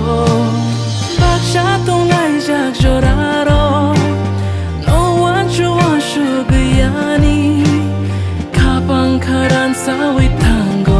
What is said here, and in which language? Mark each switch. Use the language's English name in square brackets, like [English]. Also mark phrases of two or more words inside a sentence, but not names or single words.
[Kok Borok] Baksha tungai jak joraro. No [English] one to one [Kok Borok] sugayani. Kapang karan sawi tango.